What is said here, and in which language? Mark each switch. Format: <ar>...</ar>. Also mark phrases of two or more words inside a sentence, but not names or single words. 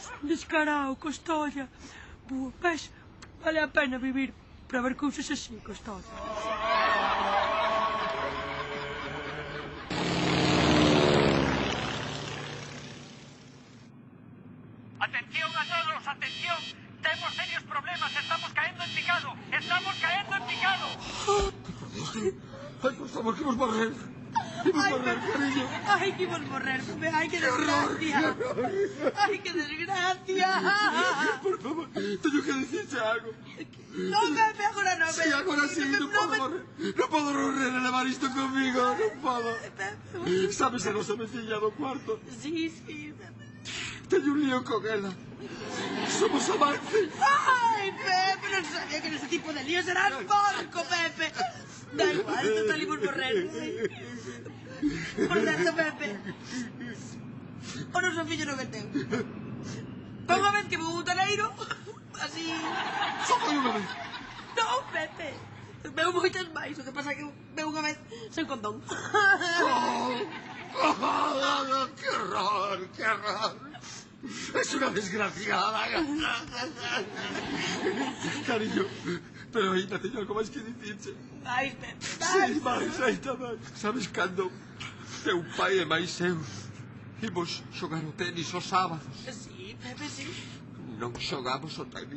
<gl>Descarao, Custodia. Ves, vale a pena vivir para ver cousas así, Custodia.</gl> <es>¡Atención a todos! ¡Atención! ¡Tenemos serios problemas! ¡Estamos cayendo en picado! ¡Estamos cayendo en picado!</es> <gl>¡Ay, por favor, que vos morrer! ¡Que vos morrer, cariño! ¡Ay, que vos morrer! ¡Ay, qué desgracia! ¡Ay, qué desgracia! Por favor, teño que dicirse algo. No, Pepe, agora non. Sí, agora sí, non podo morrer. Non podo morrer e levar isto conmigo, non podo. Sabes a nosa veciña do cuarto? Sí, Pepe. Teño un lío con ela. Somos amantes. Ay, Pepe, non sabía que nese tipo de líos era el porco, Pepe. Da igual, total imos morrer. Por certo, Pepe, o noso fillo non é teu. Pa unha vez que vou un taleiro, así... Só foi unha vez. Non, Pepe, veu moitas máis, o que pasa é que veu unha vez sen condón.</gl> <es>¡Qué horror, qué horror! Es una desgraciada.</es> <gl>Cariño, pero ainda teño algo máis que dicirche. Ai, Pepe, Sí, máis, ainda máis. Sabes cando teu pai e máis eu imos xogar o tenis os sábados? Sí, Pepe, sí. Non xogamos o tenis.</gl>